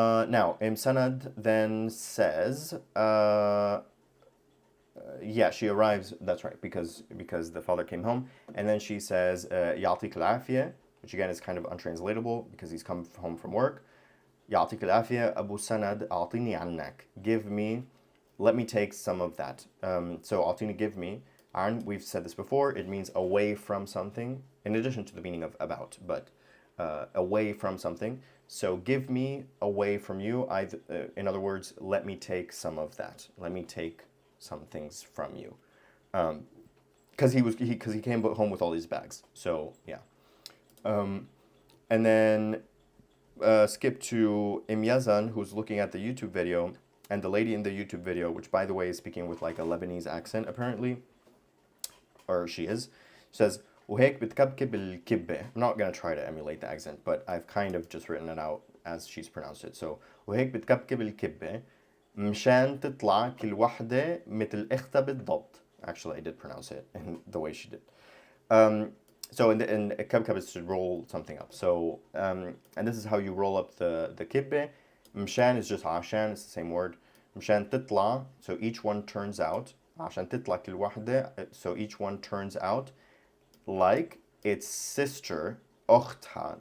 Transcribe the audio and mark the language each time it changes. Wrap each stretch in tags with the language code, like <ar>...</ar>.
<en>Now, Imsanad then says, yeah, she arrives, that's right, because the father came home, and then she says,</en> <ar>يعطيك العافية,</ar> <en>which again is kind of untranslatable because he's come home from work.</en> <ar>يعطيك العافية أبو سند أعطيني عنك.</ar> <en>Give me, let me take some of that. So</en> <ar>أعطيني,</ar> <en>give me. An, we've said this before, it means away from something, in addition to the meaning of about, but away from something. So give me away from you. In other words, let me take some of that. Let me take some things from you. Because he came home with all these bags. So yeah. And then skip to Imyazan, who's looking at the YouTube video, and the lady in the YouTube video, which by the way is speaking with like a Lebanese accent apparently, or she is, says,</en> <ar>وهيك بتكبكب الكبة.</ar> <en>I'm not going to try to emulate the accent, but I've kind of just written it out as she's pronounced it. So</en> <ar>وهيك بتكبكب الكبة مشان تطلع كل وحدة مثل اختها بالضبط.</ar> <en>Actually, I did pronounce it in the way she did. So in</en> <ar>كبكب</ar> <en>is to roll something up. So and this is how you roll up the</en> <ar>كبة. مشان</ar> <en>is just</en> <ar>عشان,</ar> <en>it's the same word.</en> <ar>مشان تطلع,</ar> <en>so each one turns out.</en> <ar>عشان تطلع كل وحدة,</ar> <en>so each one turns out like its sister,</en> <ar>أختها.</ar>